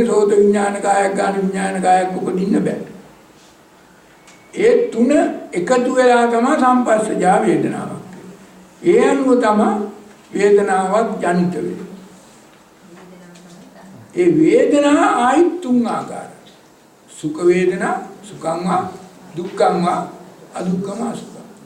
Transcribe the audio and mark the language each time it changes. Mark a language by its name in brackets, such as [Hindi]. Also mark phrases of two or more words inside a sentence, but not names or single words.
[Sinhala] සෝත විඥාන කායක්, ගාන විඥාන කායක් උපදින්න බෑ. ඒ තුන එකතු වෙලා තමයි සම්පස්සජා වේදනාවක්. ඒ අනුව තමයි වේදනාවක් ජනිත වෙන්නේ. ඒ වේදනා ආයි තුන් ආකාරයි. [Pali] සුඛ වේදනා, සුඛං වා, දුක්ඛං වා, අදුක්ඛම අසුඛං.